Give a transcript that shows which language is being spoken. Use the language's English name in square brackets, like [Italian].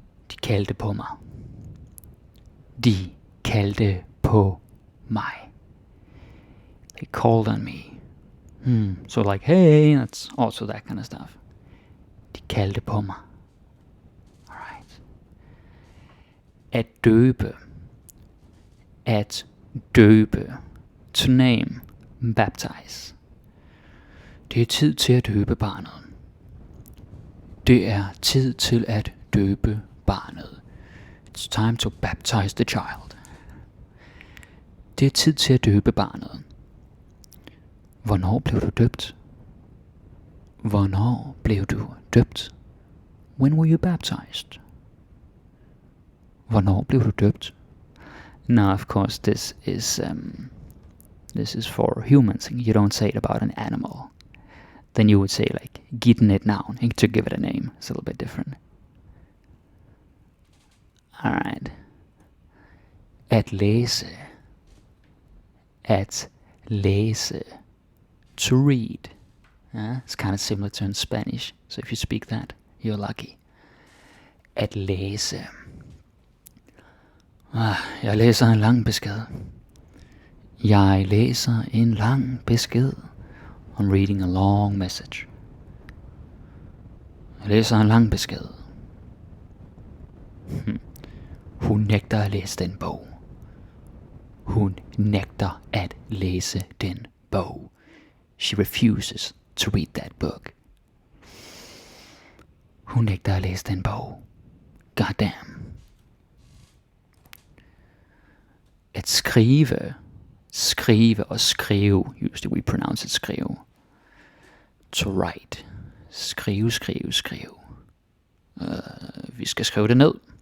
[Danish] De kaldte på mig. De kaldte på [English] mig. They called on me. So like, hey, that's also that kind of stuff. [Danish] De kaldte på mig. [English] Alright. [Danish] At døbe. At døbe. [English] To name. Baptize. [Danish] Det er tid til at døbe barnet. Det er tid til at døbe barnet. [English] It's time to baptize the child. [Danish] Det er tid til at døbe barnet. Hvornår blev du døbt? Hvornår blev du døbt? [English] When were you baptized? [Danish] Hvornår blev du døbt? [English] Now, of course, this is for humans. You don't say it about an animal. Then you would say like given it noun to give it a name. It's a little bit different. [Danish] Alright. At læse. At læse. [English] To read. It's kind of similar to in Spanish. So if you speak that, you're lucky. [Danish] At læse. Jeg læser en lang besked. Jeg læser en lang besked. [English] I'm reading a long message. [Danish] Jeg læser en lang besked. Hun nægter at læse den bog. Hun nægter at læse den bog. [English] She refuses to read that book. [Danish] Hun nægter at læse den bog. [English] God damn. [Danish] At skrive. Skrive og skrive. [English] Usually we pronounce it skrive. To write. [Danish] Skrive, skrive, skrive. Vi skal skrive det ned.